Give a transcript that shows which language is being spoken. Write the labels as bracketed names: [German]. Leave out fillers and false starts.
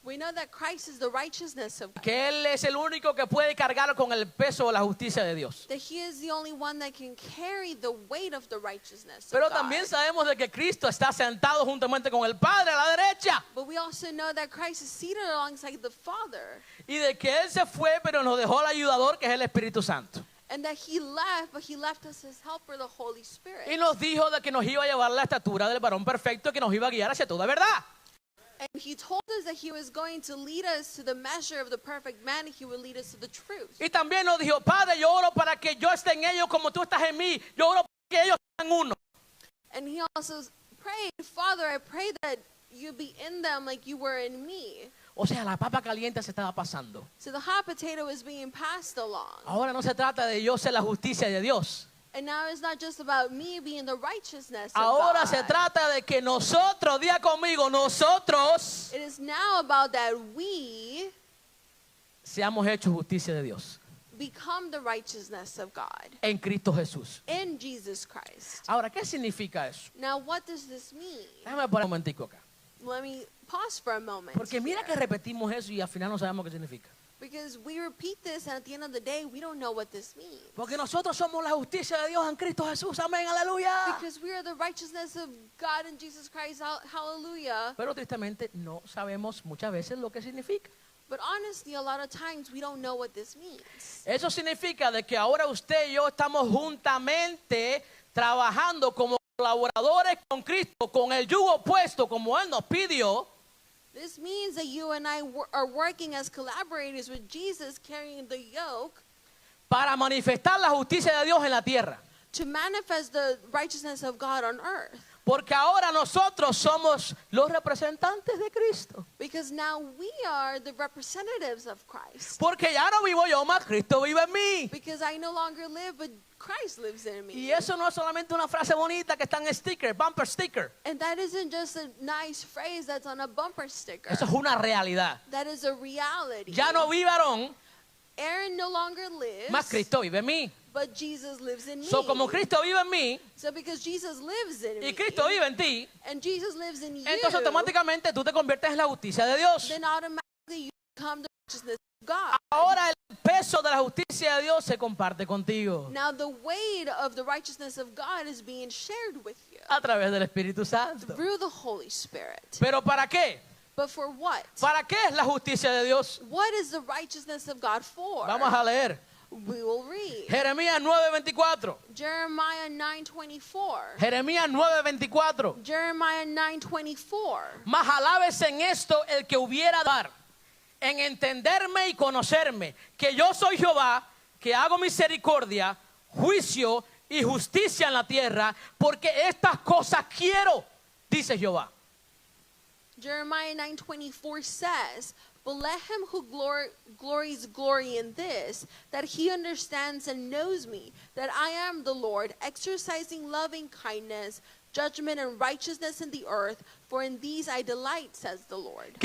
[English] we know that Christ is the righteousness of God. [Spanish] Que Él es el único que puede cargar con el peso de la justicia de Dios. [English] That he is the only one that can carry the weight of the righteousness [Spanish] Pero [English] of God. [Spanish] también sabemos de que Cristo está sentado juntamente con el Padre a la derecha. [English] But we also know that Christ is seated alongside the Father. [Spanish] Y de que Él se fue, pero nos dejó el ayudador, que es el Espíritu Santo. [English] And that he left, but he left us his helper, the Holy Spirit. [Spanish] Y nos dijo de que nos iba a llevar la estatura del varón perfecto, que nos iba a guiar hacia toda verdad. [English] And he told us that he was going to lead us to the measure of the perfect man, and he would lead us to the truth. [Spanish] Y también nos dijo, Padre, yo oro para que yo esté en ellos como tú estás en mí. Yo oro para que ellos sean uno. [English] And he also prayed, Father, I pray that you be in them like you were in me. [Spanish] O sea, la papa caliente se estaba pasando. [English] So the hot potato is being passed along. [Spanish] Ahora no se trata de yo ser la justicia de Dios. [English] And now it's not just about me being the righteousness of [Spanish] Ahora [English] God. [Spanish] se trata de que nosotros, diga conmigo, nosotros [English] It is now about that we [Spanish] seamos hechos justicia de Dios [English] become the righteousness of God [Spanish] en Cristo Jesús. [English] in Jesus Christ. [Spanish] Ahora, ¿qué significa eso? [English] Now, what does this mean? [Spanish] Déjame parar un momentico acá. [English] Let me pause for a moment. [Spanish] Porque mira que [English] here. [Spanish] repetimos eso y al final no sabemos qué significa. [English] Because we repeat this, and at the end of the day, we don't know what this means. [Spanish] Porque nosotros somos la justicia de Dios en Cristo Jesús. Amén, aleluya. [English] Because we are the righteousness of God in Jesus Christ. Hallelujah. [Spanish] Pero tristemente no sabemos muchas veces lo que significa. [English] But honestly, a lot of times we don't know what this means. [Spanish] Eso significa de que ahora usted y yo estamos juntamente trabajando como colaboradores con Cristo, con el yugo puesto como Él nos pidió. [English] This means that you and I are working as collaborators with Jesus, carrying the yoke [Spanish] Para manifestar la justicia de Dios en la tierra. [English] to manifest the righteousness of God on earth. [Spanish] Porque ahora nosotros somos los representantes de Cristo. [English] Because now we are the representatives of Christ. [Spanish] Porque ya no vivo yo, más Cristo vive en mí. [English] Because I no longer live, but Christ lives in me. [Spanish] Y eso no es solamente una frase bonita que está en sticker, bumper sticker. [English] And that isn't just a nice phrase that's on a bumper sticker. [Spanish] Eso es una realidad. [English] That is a reality. [Spanish] Ya no vive Aarón, [English] Aaron no longer lives, [Spanish] más Cristo vive en mí. [English] but Jesus lives in me. [Spanish] So, como Cristo vive en mí [English] So because Jesus lives in [Spanish] y [English] me, [Spanish] Cristo vive en ti, [English] and Jesus lives in you, [Spanish] entonces automáticamente tú te conviertes en la justicia de Dios. [English] then automatically you become the righteousness of God. [Spanish] Ahora el peso de la justicia de Dios se comparte contigo [English] Now the weight of the righteousness of God is being shared with you [Spanish] a través del Espíritu Santo. [English] through the Holy Spirit. [Spanish] ¿Pero para qué? [English] But for what? [Spanish] ¿Para qué es la justicia de Dios? [English] What is the righteousness of God for? [Spanish] Vamos a leer. [English] We will read. [Spanish] Jeremías 9:24. [English] Jeremiah 9:24. [Spanish] Jeremías 9:24. [English] Jeremiah 9:24. [Spanish] Mas alábese en esto el que hubiera dar, en entenderme y conocerme, que yo soy Jehová, que hago misericordia, juicio y justicia en la tierra, porque estas cosas quiero, dice Jehová. [English] Jeremiah 9:24 says, "But let him who glories glory in this, that he understands and knows me, that I am the Lord, exercising loving kindness, judgment and righteousness in the earth, for in these I delight," says the Lord.